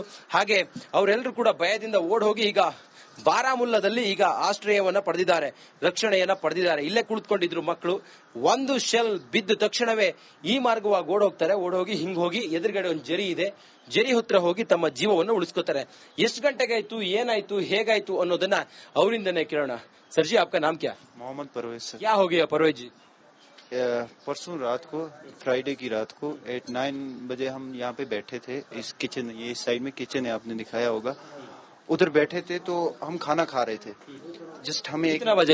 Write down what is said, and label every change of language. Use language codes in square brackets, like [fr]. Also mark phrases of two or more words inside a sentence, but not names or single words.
[kn] ಹಾಗೆ ಅವರೆಲ್ಲರೂ ಕೂಡ ಭಯದಿಂದ ಓಡ್ ಹೋಗಿ ಈಗ ಬಾರಾಮುಲ್ಲಾದಲ್ಲಿ ಈಗ ಆಶ್ರಯವನ್ನ ಪಡೆದಿದ್ದಾರೆ, ರಕ್ಷಣೆಯನ್ನ ಪಡೆದಿದ್ದಾರೆ. ಇಲ್ಲೇ ಕುಳಿತುಕೊಂಡಿದ್ರು ಮಕ್ಕಳು. ಒಂದು ಶೆಲ್ ಬಿದ್ದ ತಕ್ಷಣವೇ ಈ ಮಾರ್ಗವಾಗಿ ಓಡೋಗಿ ಹಿಂಗ್ ಹೋಗಿ ಎದುರುಗಡೆ ಒಂದು ಜರಿ ಇದೆ, ಜರಿ ಹತ್ರ ಹೋಗಿ ತಮ್ಮ ಜೀವವನ್ನು ಉಳಿಸ್ಕೋತಾರೆ. ಎಷ್ಟು ಗಂಟೆಗಾಯ್ತು, ಏನಾಯ್ತು, ಹೇಗಾಯ್ತು ಅನ್ನೋದನ್ನ ಅವರಿಂದನೇ ಕೇಳೋಣ. ಸರ್ಜಿ, [hi] आपका नाम क्या? मोहम्मद परवेज सर। क्या हो गया परवेज जी? परसों रात को, फ्राइडे की रात को 8-9 बजे हम यहाँ पे बैठे थे। इस किचन, ये साइड में किचन है, आपने दिखाया होगा, उधर बैठे थे तो हम खाना खा रहे थे। जस्ट हमें कितना बजे